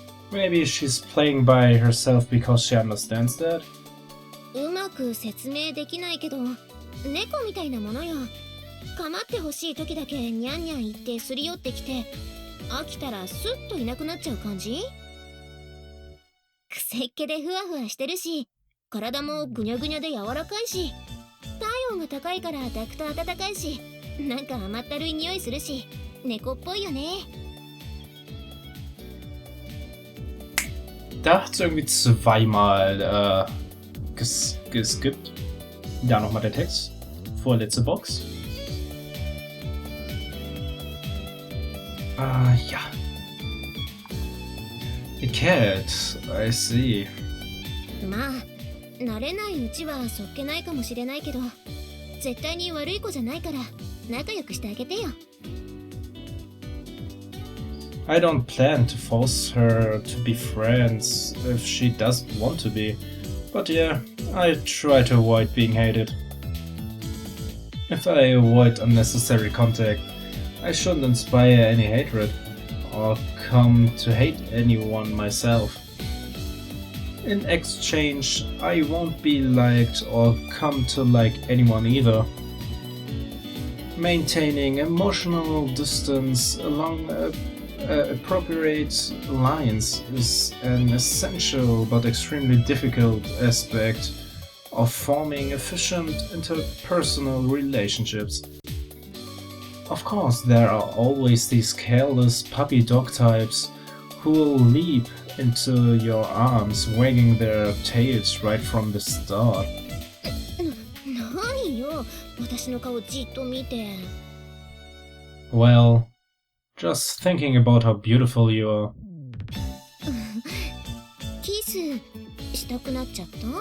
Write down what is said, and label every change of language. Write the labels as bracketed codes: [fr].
[en] Maybe she's playing by herself because she understands that? [ja] うまく説明できないけど、猫みたいなものよ。構ってほしい時だけニャンニャン言ってすり寄ってきて、飽きたらスッといなくなっちゃう感じ？くせっ気でふわふわしてるし、体もぐにゃぐにゃで柔らかいし、体温が高いから抱くと暖かいし、なんか甘ったるい匂いするし、猫っぽいよね。 [de] Da hat's irgendwie zweimal geskippt. Ja, nochmal der Text vorletzte Box. Ja. [en] A cat, I see. [ja] まあ慣れないうちはそっけないかもしれないけど絶対に悪い子じゃないから仲良くしてあげてよ。 [en] I don't plan to force her to be friends if she doesn't want to be, but yeah, I try to avoid being hated. If I avoid unnecessary contact, I shouldn't inspire any hatred, or come to hate anyone myself. In exchange, I won't be liked or come to like anyone either. Maintaining emotional distance along appropriate lines is an essential but extremely difficult aspect of forming efficient interpersonal relationships. Of course, there are always these careless puppy dog types who will leap into your arms wagging their tails right from the start. [ja] 何よ私の顔じっと見て。 [en] Well, just thinking about how beautiful you are. [ja] キスしたくなっちゃった？